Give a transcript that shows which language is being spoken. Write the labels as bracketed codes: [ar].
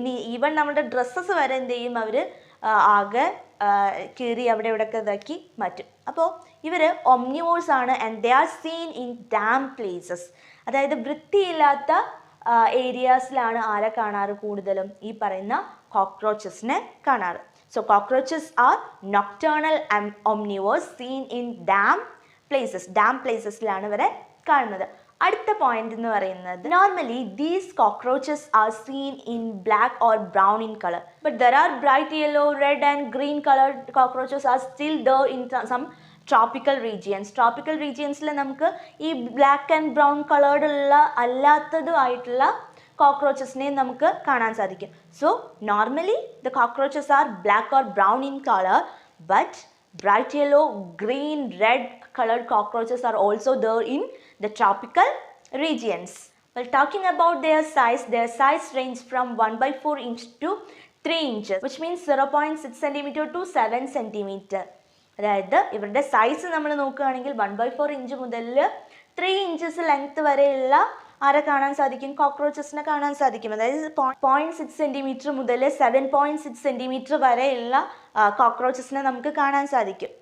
[ml] ഇനി ഈവൻ നമ്മുടെ ഡ്രസ്സസ് വരെ എന്ത് ചെയ്യും, അവർ ആകെ കീറി അവിടെ ഇവിടെയൊക്കെ ഇതാക്കി മാറ്റും. അപ്പോൾ ഇവർ ഒംനിവേഴ്സ് ആണ്. [en] And they are seen in damp places. [ml] അതായത് വൃത്തിയില്ലാത്ത ഏരിയാസിലാണ് ആരെ കാണാറ്, കൂടുതലും ഈ പറയുന്ന കോക്രോച്ചസിനെ കാണാറ്. [en] So cockroaches are nocturnal omnivores seen in damp places. Damp placesലാണ് [ml] ഇവരെ കാണുന്നത്. അടുത്ത പോയിന്റ് എന്ന് പറയുന്നത്, [en] Normally these cockroaches are seen in black or brown in colour, but there are bright yellow, red and green coloured cockroaches are still there in some tropical regions. [ml] Tropical റീജിയൻസിൽ നമുക്ക് ഈ black and brown coloured ഉള്ള അല്ലാത്തതുമായിട്ടുള്ള കോക്രോച്ചസിനെ നമുക്ക് കാണാൻ സാധിക്കും. [en] So normally the cockroaches are black or brown in colour, but bright yellow, green, red colored cockroaches are also there in the tropical regions. While talking about their size range from 1/4 inch to 3 inches, which means 0.6 cm to 7 cm. [ml] അതായത് ഇവരുടെ size നമ്മൾ നോക്കുകയാണെങ്കിൽ 1/4 inch മുതൽ 3 inches length വരെയുള്ള ആരെ കാണാൻ സാധിക്കും, കോക്രോച്ചസിനെ കാണാൻ സാധിക്കും. അതായത് 0.6 സെൻറ്റിമീറ്റർ മുതൽ 7.6 സെൻറ്റിമീറ്റർ വരെയുള്ള കോക്രോച്ചസിനെ നമുക്ക് കാണാൻ സാധിക്കും.